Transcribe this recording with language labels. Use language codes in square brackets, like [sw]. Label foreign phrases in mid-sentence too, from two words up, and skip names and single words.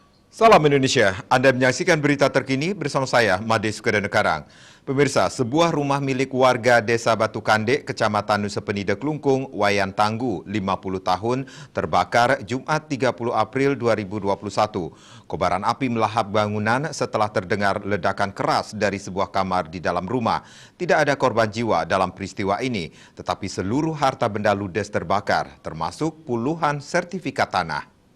[id] Salam Indonesia, Anda menyaksikan berita terkini bersama saya, Made Sukadana Karang. Pemirsa, sebuah rumah milik warga Desa Batu Kandek, Kecamatan Nusa Penida Kelungkung, Wayan Tangguh, 50 tahun, terbakar Jumat 30 April 2021. Kobaran api melahap bangunan setelah terdengar ledakan keras dari sebuah kamar di dalam rumah. Tidak ada korban jiwa dalam peristiwa ini, tetapi seluruh harta benda ludes terbakar, termasuk puluhan sertifikat tanah.